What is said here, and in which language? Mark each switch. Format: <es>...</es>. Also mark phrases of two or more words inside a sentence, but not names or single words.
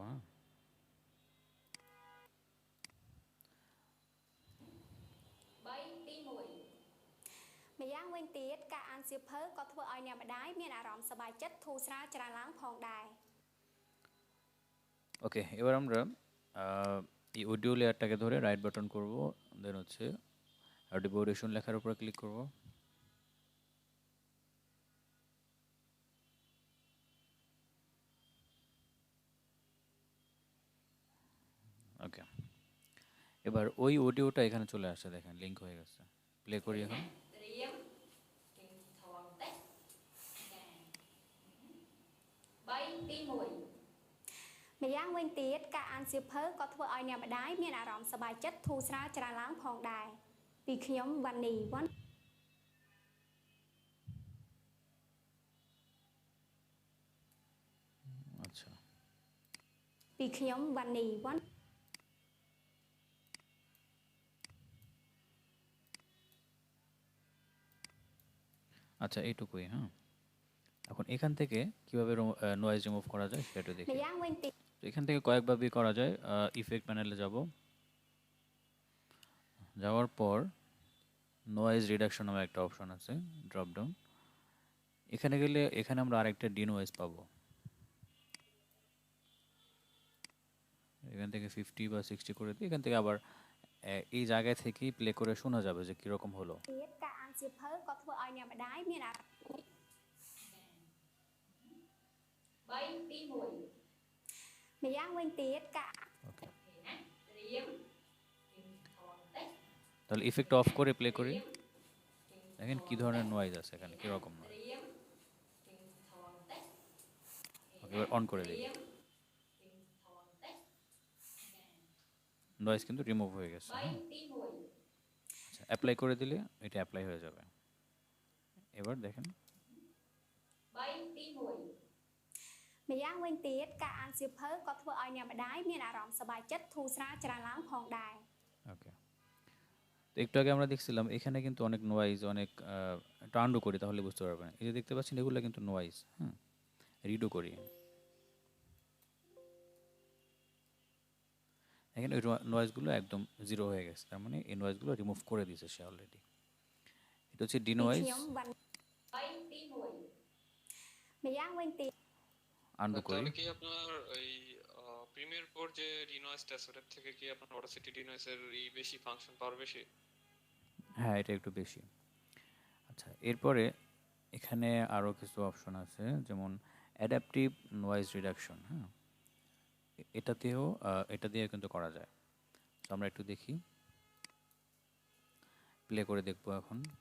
<bn>হ্যাঁ,</bn> <km>3 ទី 1 ម្យ៉ាងវិញទៀតការអានសៀវភៅក៏ធ្វើឲ្យអ្នកម្ដាយមានអារម្មណ៍សប្បាយចិត្តធូរស្រាលច្រើនឡើងផងដែរ</km> <bn>ওকে, এবার আমরা এই অডিও লেয়ারটাকে ধরে</bn> <en>right button</en> <bn>করব, দেন হচ্ছে</bn> <en>audio audition</en> <bn>লেখার উপরে ক্লিক করব। ওকে, এবার ওই অডিওটা এখানে চলে আসছে, দেখেন লিঙ্ক হয়ে গেছে। প্লে করি এখন।</bn> <km>ត្រៀមគេថតបន្តិច3 ទី 1ម្យ៉ាងវិញទៀតការអានសៀវភៅក៏ធ្វើឲ្យអ្នកម្ដាយមានអារម្មណ៍សប្បាយចិត្តធូរស្រាលច្រើនឡើងផងដែរពីខ្ញុំវ៉ានីវ៉ាន់</km> <bn>আচ্ছা,</bn> <km>ពីខ្ញុំវ៉ានីវ៉ាន់</km> <bn>আচ্ছা এইটুকুই। হ্যাঁ, এখন এখান থেকে কিভাবে নয়েজ রিমুভ করা যায় সেটা দেখি।</bn> <km>ម្យ៉ាងវិញទៀត</km> <bn>তো এখান থেকে কয়েকভাবেই করা যায়। ইফেক্ট প্যানেলে যাব, যাওয়ার পর</bn> <en>noise reduction</en> <bn>নামে একটা অপশন আছে,</bn> <en>drop down.</en> <bn>এখানে গেলে এখানে আমরা আরেকটা ডিনয়েজ পাবো। এখান থেকে 50 বা 60 করে দিই। এখান থেকে আবার এই জায়গায় থেকেই প্লে করে শোনা যাবে যে কীরকম হলো।</bn> <km>ទៀតការអានសៀវភៅក៏ធ្វើឲ្យអ្នកម្ដាយមានអារម្មណ៍ម្យ៉ាងវិញទៀតការ</km> <bn>ওকে তাহলে</bn> <en>effect off</en> <bn>করে প্লে করি দেখেন কি ধরনের নয়েজ আছে এখানে কি রকম নয়েজ ওকে এবার অন করে দিই নয়েজ কিন্তু রিমুভ হয়ে গেছে হ্যাঁ আচ্ছা অ্যাপ্লাই করে দিলে এটা অ্যাপ্লাই হয়ে যাবে এবার দেখেন</bn> <km>ម្យ៉ាងវិញទៀតការអានសៀវភៅក៏ធ្វើឲ្យអ្នកម្ដាយមានអារម្មណ៍សប្បាយចិត្តធូរស្រាលច្រើនឡើងផងដែរ</km> <bn>ওকে তো একটু আগে আমরা দেখছিলাম এখানে কিন্তু অনেক নয়েজ অনেক একটু আন্ডু করি তাহলে বুঝতে পারবেন এই যে দেখতে পাচ্ছেন এগুলো কিন্তু নয়েজ হ্যাঁ রিডো করি এখানে ওই নয়েজগুলো একদম জিরো হয়ে গেছে তার মানে এই নয়েজগুলো রিমুভ করে দিয়েছে সে অলরেডি এটা হচ্ছে ডি</bn> <km>ពី</km> <bn>নয়েজ</bn> <km>ខ្ញុំបានម្យ៉ាងវិញទៀត</km> <bn>আন্ডু করি তাহলে কি আপনার ওই প্রিমিয়ার প্রো যে ডিনয়েসটা আছে ওটার থেকে কি আপনার অডাসিটি ডিনয়েসের এই বেশি ফাংশন পাওয়ার বেশি? হ্যাঁ এটা একটু বেশি আচ্ছা এরপরে এখানে আরও কিছু অপশন আছে যেমন</bn> <en>adaptive noise reduction</en> <bn>হ্যাঁ এটাতেও এটা দিয়ে কিন্তু করা যায় তো আমরা একটু দেখি প্লে করে দেখবো এখন</bn>